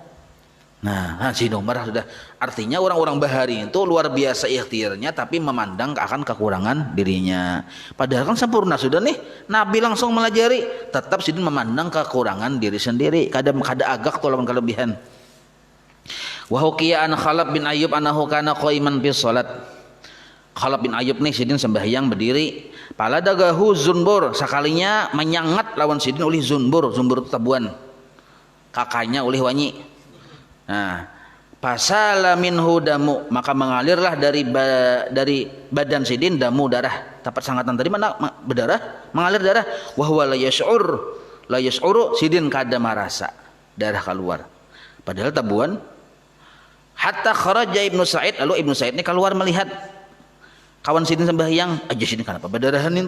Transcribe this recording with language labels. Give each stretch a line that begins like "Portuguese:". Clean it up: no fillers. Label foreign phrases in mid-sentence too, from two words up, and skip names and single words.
Banjar: Nah, si Umar sudah, artinya orang-orang bahari itu luar biasa ikhtiarnya tapi memandang akan kekurangan dirinya. Padahal kan sempurna sudah nih, Nabi langsung melajari, tetap Sidin memandang kekurangan diri sendiri, kada agak tolong kelebihan.
Arabic: وحكي عن خلف بن أيوب أنه كان قائما في صلاة.
Banjar: Khalab bin Ayyub nih Sidin sembahyang berdiri,
Arabic: فلدغه زنبور,
Banjar: sekalinya menyangat lawan Sidin oleh zunbur itu tabuan. Kakaknya oleh wanyi. Nah,
Arabic: فسال منه دم,
Banjar: maka mengalirlah dari badan Sidin damu, darah. Tapat sangatan tadi mana berdarah, mengalir darah.
Arabic: وهو لا يشعر,
Banjar: Sidin kada marasa darah keluar. Padahal tabuan.
Arabic: حتى خرج ابن سعيد,
Banjar: lalu Ibnu Sa'id ini keluar melihat kawan Sidin sembahyang, aja Sidin kenapa berdarahan itu?